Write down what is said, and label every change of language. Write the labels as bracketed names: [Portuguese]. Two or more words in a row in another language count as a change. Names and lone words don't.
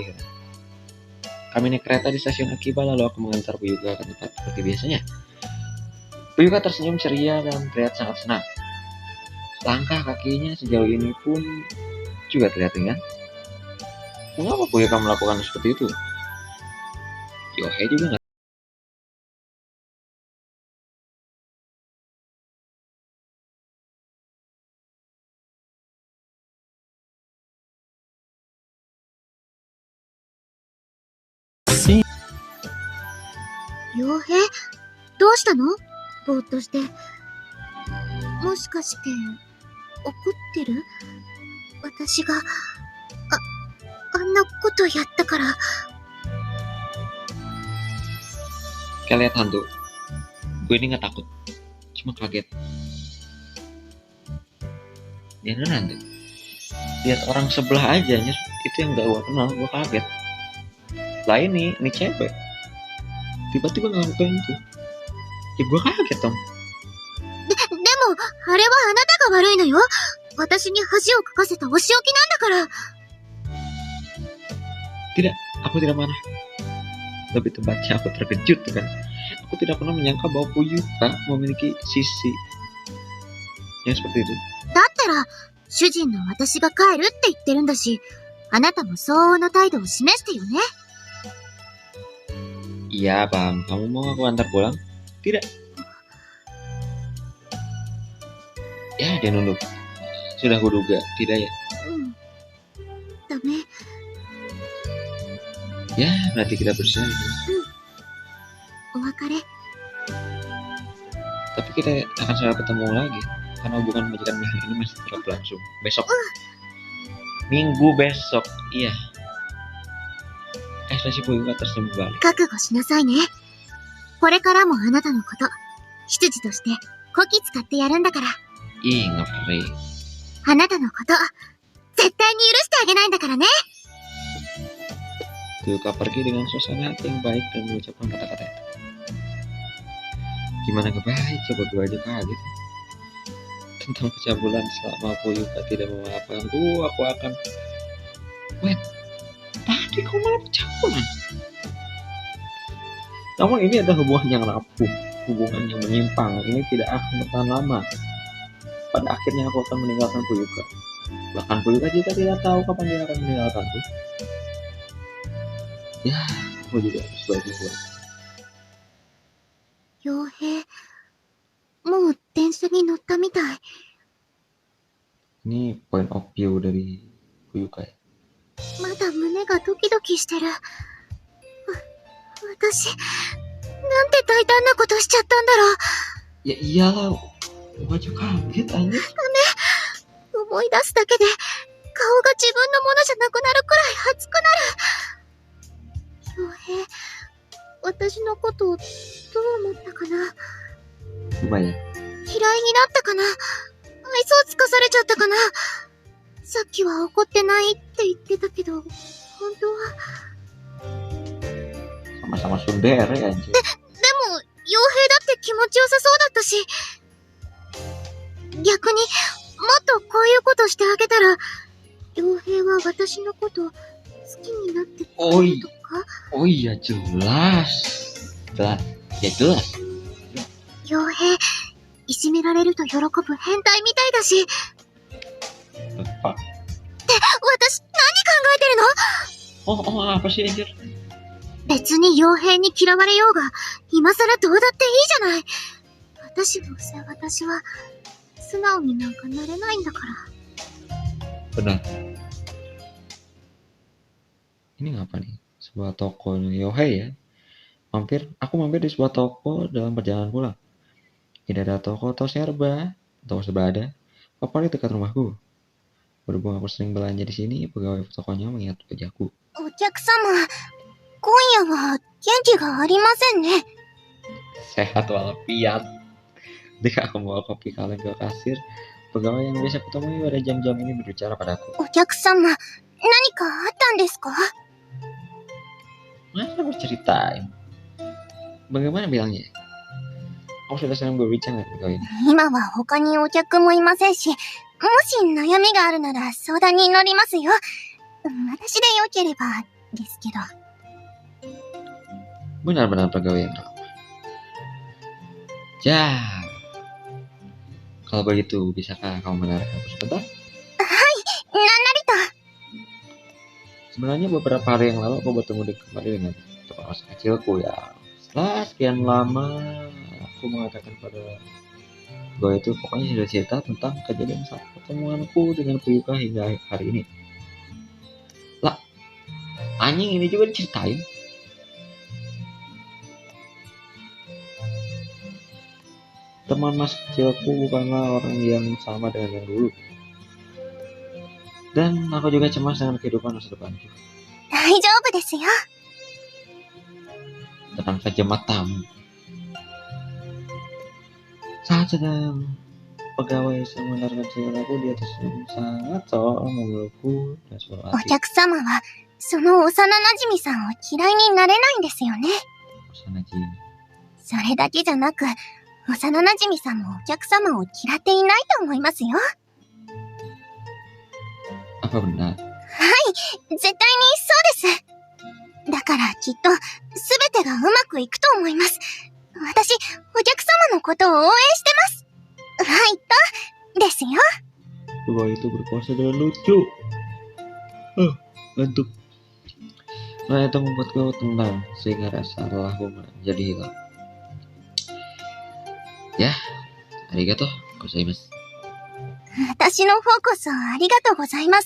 [Indonesian] Kami naik kereta di stasiun Akiba, lalu aku mengantar Fuyuka ke tempat seperti biasanya. Fuyuka tersenyum ceria dan terlihat sangat senang. Langkah kakinya sejauh ini pun juga terlihat ringan. Mengapa Fuyuka melakukan seperti itu? Yohei juga nggak. See [Japanese] 傭兵どうしたの？ぼーっとして。もしかして、怒ってる？私が、あんなことやったから。 [Indonesian] Kayak lihat hantu. Gue ini nggak takut, cuma kaget. Dia hantu. Lihat orang sebelah aja, itu yang gak gue kenal, gue kaget. Lah ini cewek. Tiba-tiba ngelakuin itu. Ya gue kaget dong. [Japanese] でも、あれはあなたが悪いのよ。私に恥をかかせたお仕置きなんだから。 [Indonesian] Tidak, aku tidak marah. Lebih tepatnya aku terkejut kan. Aku tidak pernah menyangka bahwa Fuyuka memiliki sisi yang seperti itu. [Japanese] だったら、主人の私が帰るって言ってるんだし、あなたも相応な態度を示してよね。 [Indonesian] Iya, paham. Kamu mau aku antar pulang? Tidak. Ya, dia nunduk. Sudah kuduga, tidak ya? [Japanese] ダメ。 [Indonesian] Ya, berarti kita bersama. [Japanese] お別れ。 [Indonesian] Tapi kita akan selalu ketemu lagi. Karena hubungan majikan mahal ini masih tetap berlangsung. Besok. Minggu besok. Iya. Ekspresi Fuyuka tersenyum balik. [Japanese] 覚悟しなさいね。これからもあなたのこと、執事としてこき使ってやるんだから。 [Indonesian] Ih, ngeri. [Japanese] あなたのこと、絶対に許してあげないんだからね。 [Indonesian] Fuyuka pergi dengan suasana hati yang baik dan mengucapkan kata-kata itu. Gimana gak baik, coba gue aja kaget. Tentang pencabulan selama Fuyuka tidak memaafkanku, aku akan... Wait, tadi kau malah pencabulan. Namun ini adalah hubungan yang rapuh, hubungan yang menyimpang. Ini tidak akan bertahan lama. Pada akhirnya aku akan meninggalkan Fuyuka. Bahkan Fuyuka juga tidak tahu kapan dia akan meninggalkanku. Ya, aku juga sebaiknya pulang. [Japanese] 傭兵、もう電車に乗ったみたい。 [Indonesian] Ini [English] point of view [Indonesian] dari Fuyuka ya. [Japanese] まだ胸がドキドキしてる。私、なんて大胆なことしちゃったんだろう。 [Indonesian] Ya iyalah, gua aja kaget aja. [Japanese] 思い出すだけで、顔が自分のものじゃなくなるくらい熱くなる。傭兵、私のことをどう思ったかな。 [Indonesian] Lumayan. [Japanese] 嫌いになったかな。愛想つかされちゃったかな。さっきは怒ってないって言ってたけど、本当は。 [Indonesian] Sama-sama sundere aja. [Japanese] でも、傭兵だって気持ちよさそうだったし。逆に、もっとこういうことしてあげたら、傭兵は私のこと好きになってくれるとか。 [Indonesian] Oh iya jelas. Jelas. Ya jelas. [Japanese] 傭兵、いじめられると喜ぶ変態みたいだし。って、私、何考えてるの？ [Indonesian] Oh apa sih anjir? [Japanese] 別に傭兵に嫌われようが、今更どうだっていいじゃない。私どうせ私は、素直になんかなれないんだから。 [Indonesian] Benar. Ini ngapa nih? Sebuah toko Yohei ya. Aku mampir di sebuah toko dalam perjalanan pulang. Tidak ada toko serba, toko serba ada. Favorit dekat rumahku. Berhubung aku sering belanja di sini, pegawai tokonya mengingat wajahku. [Japanese] お客様、今夜は元気がありませんね。 [Indonesian] Sehat walafiat. Ketika aku membawa kopi kaleng ke kasir, pegawai yang biasa kutemui pada jam-jam ini berbicara padaku. [Japanese] お客様、何かあったんですか？ [Indonesian] Masa aku ceritain? Bagaimana bilangnya? Aku sudah sering berbicara dengan pegawai ini. [Japanese] 今は他にお客もいませんし、もし悩みがあるなら相談に乗りますよ。私でよければですけど。 [Indonesian] Benar-benar pegawai yang ramah. Ya, kalau begitu bisakah kamu menarik aku sebentar? [Japanese] なんなりと。 [Indonesian] Sebenarnya beberapa hari yang lalu aku bertemu kembali dengan teman masa kecilku ya. Setelah sekian lama aku mengatakan pada gue itu pokoknya sudah cerita tentang kejadian saat pertemuanku dengan Puyuka hingga hari ini. Lah, anjing ini juga diceritain. Teman masa kecilku bukanlah orang yang sama dengan yang dulu. Dan aku juga cemas dengan kehidupan masa depanku. [Japanese] 大丈夫ですよ。 [Indonesian] Tenang saja matamu. Saat sedang pegawai sebenarnya aku dia tersenyum sangat seolah memelukku dan sebuah [Japanese] お [Indonesian] hati. [Japanese] 客様は、その幼馴染さんを嫌いになれないんですよね。 [Indonesian] Sana Jin. [Japanese] それだけじゃなく、幼馴染さんもお客様を嫌っていないと思いますよ。 [Indonesian] Apa benar? [Japanese] 絶対にそうです。だからきっと、すべてがうまくいくと思います。私、お客様のことを応援してます。はいと、ですよ。 [Indonesian] Pegawai itu berkuasa dengan lucu. Ngantuk. Nah itu membuatku tenang sehingga rasa lelahku menjadi hilang. Ya, [Japanese] ありがとうございます. 私の方こそありがとうございます。